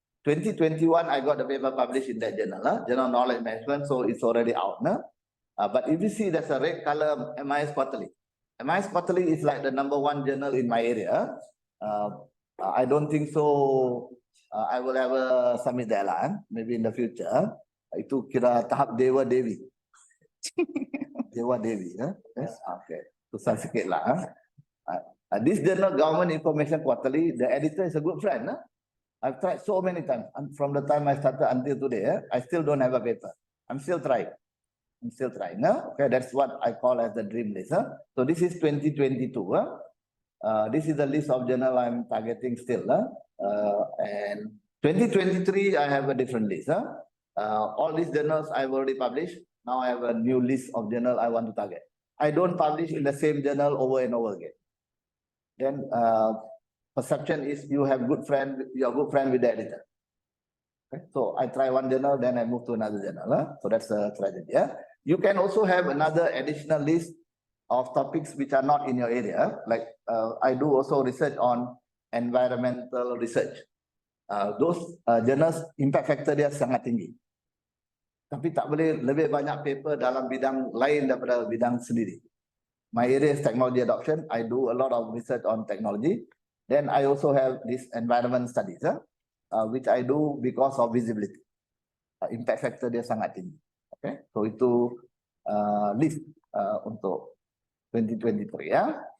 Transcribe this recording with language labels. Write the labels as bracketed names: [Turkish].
[English] 2021, I got the paper published in that journal, Journal Knowledge Management, so it's already out. But if you see there's a red color MIS quarterly. MIS Quarterly is like the #1 journal in my area. I don't think so. I will ever submit that lah. Maybe in the future. [Malay] Itu kira tahap Dewa Dewi. [English] Dewa Dewi. Yes. Okay. [Malay] Susah sikit lah. [English] This journal, Government Information Quarterly, the editor is a good friend. I've tried so many times. And from the time I started until today, I still don't have a paper. I'm still trying. Okay, that's what I call as the dream list. So this is 2022. This is the list of journal I'm targeting still. And 2023, I have a different list. All these journals I've already published. Now I have a new list of journal I want to target. I don't publish in the same journal over and over again. Then perception is you are good friend with the editor. Okay? So I try one journal, then I move to another journal. So that's a strategy. You can also have another additional list of topics which are not in your area. Like I do also research on environmental research. Those journals impact factor [Malay] dia sangat tinggi. Tapi tak boleh lebih banyak paper dalam bidang lain daripada bidang sendiri. [English] My area is technology adoption. I do a lot of research on technology. Then I also have this environment studies, which I do because of visibility. [Malay] Impact factor dia sangat tinggi. Okay, so itu list untuk 2023 ya.